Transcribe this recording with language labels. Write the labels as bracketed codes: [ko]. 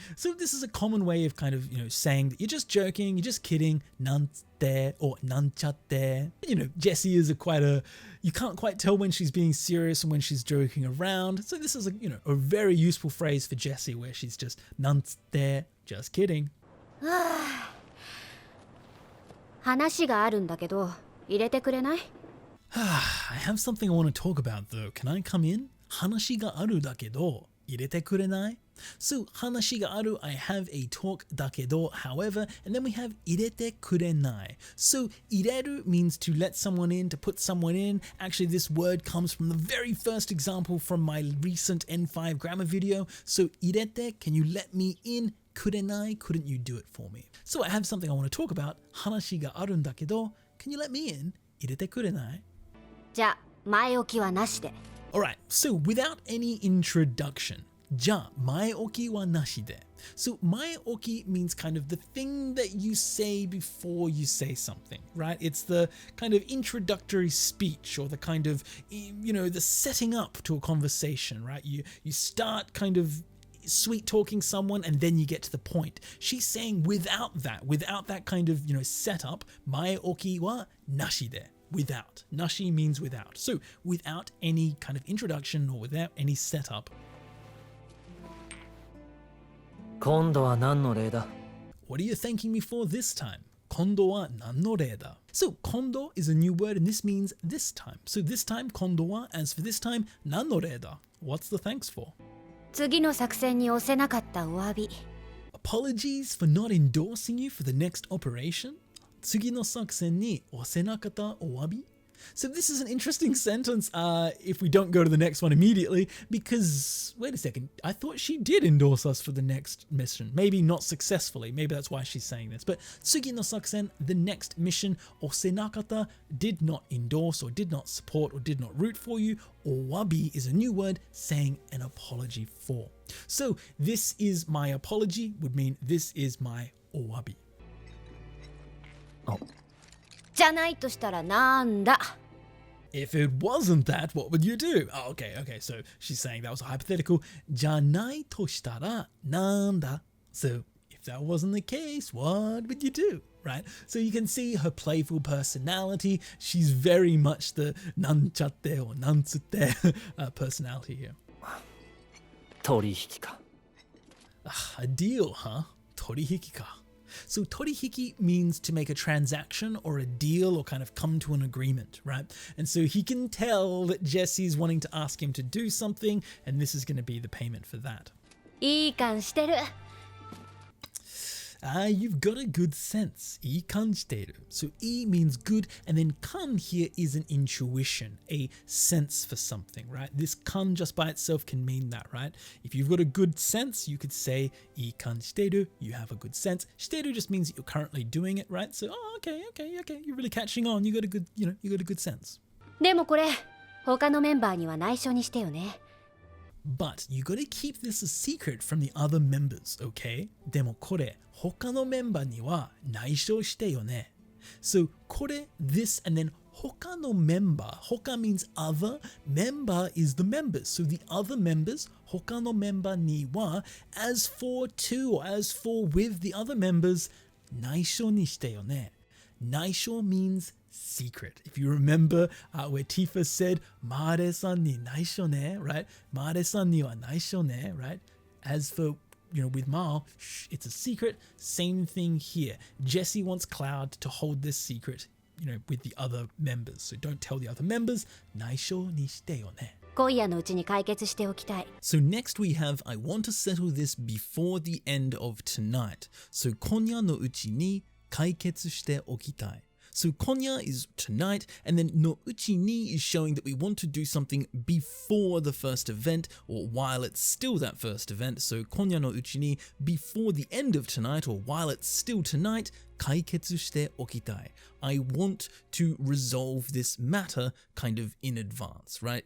[en] So this is a common way of kind of, saying that you're just joking, you're just kidding, [ja] なんつって [en] or [ja] なんちゃって. [en] Jessie is you can't quite tell when she's being serious and when she's joking around. So this is a very useful phrase for Jessie where she's just [ja] なんつって [en] just kidding. [ja] 話があるんだけど入れてくれない？ [en] I have something I want to talk about though. Can I come in? [ja] 話があるだけど入れてくれない? [en] So, [ja] 話がある, [en] I have a talk だけど, however, and then we have [ja] 入れてくれない. [en] So, 入れる means to let someone in, to put someone in. Actually, this word comes from the very first example from my recent N5 grammar video. So, [ja] 入れて, [en] can you let me in? [ja] くれない, [en] couldn't you do it for me? So, I have something I want to talk about. [ja] 話があるんだけど, [en] can you let me in? [ja] 入れてくれない? じゃあ前置きはなしで。 [en] Alright, so without any introduction, [ja] じゃあ前置きはなしで. [en] So 前置き means kind of the thing that you say before you say something, right? It's the kind of introductory speech or the kind of, the setting up to a conversation, right? You start kind of sweet talking someone and then you get to the point. She's saying without that kind of, setup, [ja] 前置きはなしで. [en] Without. Nashi means without. So without any kind of introduction or without any setup. [ja] 今度は何の例だ? [en] What are you thanking me for this time? [ja] 今度は何の例だ? [en] So 今度 is a new word and this means this time. So this time 今度は as for this time [ja] 何の例だ? [en] What's the thanks for? [ja] 次の作戦に押せなかったお詫び。 [en] Apologies for not endorsing you for the next operation? [ja] 次の作戦に押せなかったお詫び? [en] So this is an interesting sentence if we don't go to the next one immediately, because, wait a second, I thought she did endorse us for the next mission. Maybe not successfully, maybe that's why she's saying this. But [ja] Tsugi no Sakusen, [en] the next mission, [ja] osenakata, [en] did not endorse or did not support or did not root for you. Owabi is a new word saying an apology for. So this is my apology would mean this is my owabi. Oh. [ja] じゃないとしたらなんだ? [en] If it wasn't that, what would you do? Oh, okay, so she's saying that was a hypothetical. [ja] じゃないとしたらなんだ? [en] So if that wasn't the case, what would you do? Right? So you can see her playful personality. She's very much the [ja] なんちゃって [en] or [ja] なんつって [en] personality here. [ja] 取引か. [en] A deal, huh? [ja] 取引か. [en] So torihiki means to make a transaction or a deal or kind of come to an agreement, right? And so he can tell that Jessie's wanting to ask him to do something, and this is going to be the payment for that. [ja] いい感してる. [en] You've got a good sense. [ja] いい感じてる. [en] So い means good, and then 感 here is an intuition, a sense for something, right? This 感 just by itself can mean that, right? If you've got a good sense, you could say [ja] いい感じてる, [en] you have a good sense. してる just means that you're currently doing it, right? So, okay, you're really catching on. You got a good sense. [ja] でもこれ、他のメンバーには内緒にしてよね。 [en] But you gotta keep this a secret from the other members, okay? [ja] でもこれ、他のメンバーには内緒してよね. [en] So これ, this, and then 他のメンバー. 他 means other, member is the members. So the other members, [ja] 他のメンバーには, [en] as for to or as for with the other members, [ja] 内緒にしてよね. [en] 内緒 means secret. If you remember where Tifa said, [ja] Mare-san ni naisho ne, [en] right? [ja] Mare-san ni wa naisho ne, [en] right? As for, with Mal, shh, it's a secret. Same thing here. Jessie wants Cloud to hold this secret, with the other members. So don't tell the other members. [ja] Naisho ni shite yo ne. 今夜のうちに解決しておきたい. [en] So next we have, I want to settle this before the end of tonight. So [ja] 今夜のうちに解決しておきたい. [en] So konya is tonight, and then [ja] no uchi ni [en] is showing that we want to do something before the first event, or while it's still that first event. So [ja] konya no uchi ni, [en] before the end of tonight, or while it's still tonight, [ja] kaiketsu shite okitai. [en] I want to resolve this matter kind of in advance, right?